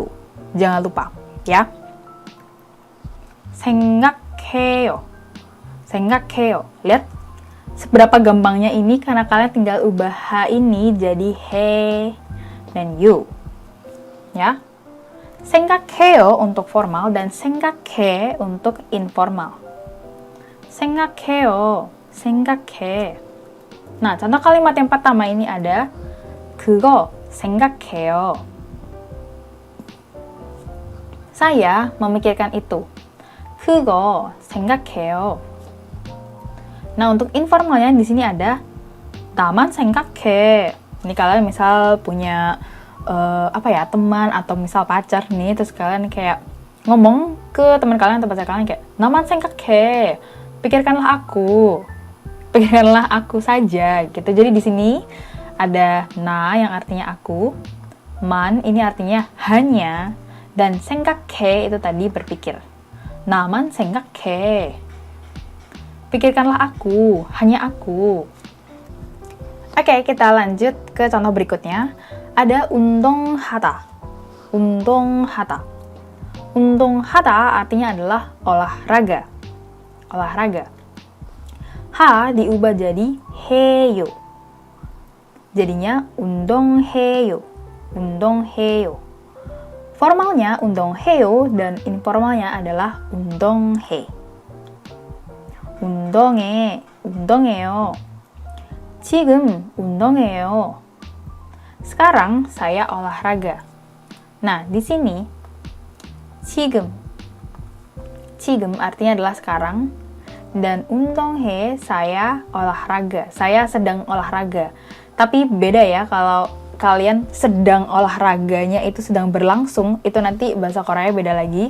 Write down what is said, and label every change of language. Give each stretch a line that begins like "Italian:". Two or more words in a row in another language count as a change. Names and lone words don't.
Indonesian: Jangan lupa, ya.
Korean: 생각해요. 생각해요.
Indonesian: Lihat seberapa gampangnya ini karena kalian tinggal ubah H ini jadi he dan you. Ya. 생각해요 untuk formal dan 생각해 untuk informal.
Korean: 생각해요. 생각해.
Indonesian: Nah, contoh kalimat yang pertama ini ada
Korean: 그거 생각해요.
Indonesian: Saya memikirkan itu.
Korean: 그거 생각해요.
Indonesian: Nah, untuk informalnya di sini ada
Korean: 나만 생각해.
Indonesian: Ini kalian misal punya teman atau misal pacar nih, terus kalian kayak ngomong ke teman kalian atau pacar kalian kayak
Korean: 나만 생각해.
Indonesian: Pikirkanlah aku saja gitu. Jadi di sini ada na yang artinya aku, man ini artinya hanya, dan 생각해 itu tadi berpikir.
Korean: 나만 생각해.
Indonesian: Pikirkanlah aku, hanya aku. Oke, kita lanjut ke contoh berikutnya.
Korean: Ada 운동하다. 운동하다.
Indonesian: 운동하다 artinya adalah olahraga. Olahraga. Ha diubah jadi 해요. Jadinya 운동해요. 운동해요. Formalnya 운동해요 dan informalnya adalah 운동해.
Korean: 운동해요. 지금 운동해요.
Indonesian: Sekarang saya olahraga. Nah, di sini 지금 artinya adalah sekarang, dan 운동해 saya olahraga. Saya sedang olahraga. Tapi beda ya kalau kalian sedang olahraganya itu sedang berlangsung, itu nanti bahasa Korea beda lagi.